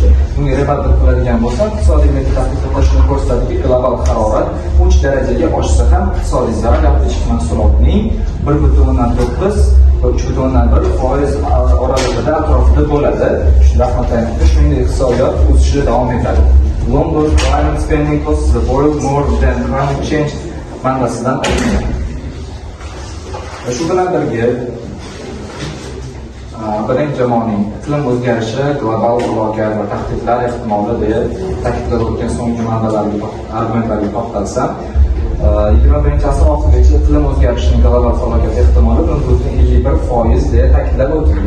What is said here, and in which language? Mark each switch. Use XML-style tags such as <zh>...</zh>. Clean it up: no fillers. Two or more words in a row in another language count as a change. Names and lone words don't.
<uz>Bunga rebuttal qiladigan bo'lsam, iqtisodiy metod tadqiqotlar ko'rsatadiki, global harorat 3 darajaga oshsa ham iqtisodiy zarar ichki mahsulotning 1,9 va 3,1% oralig'ida atrofida bo'ladi. Shunda rahmatlayman. Shuningdek, iqtisodiyot o'sishda davom etadi.</uz> <en>London climate spending costs the world more than climate change</en> <uz>manbasidan olingan. Va shu bilan birga birinchi jamoaning iqlim o'zgarishi, global falokat va tahdidlar ehtimoli deya ta'kidlab o'tgan so'nggi manbalarga, argumentlarga to'xtalsam, 21-asr oxirigacha iqlim o'zgarishining global falokat ehtimoli 0,51% deya ta'kidlab o'tildi.</uz>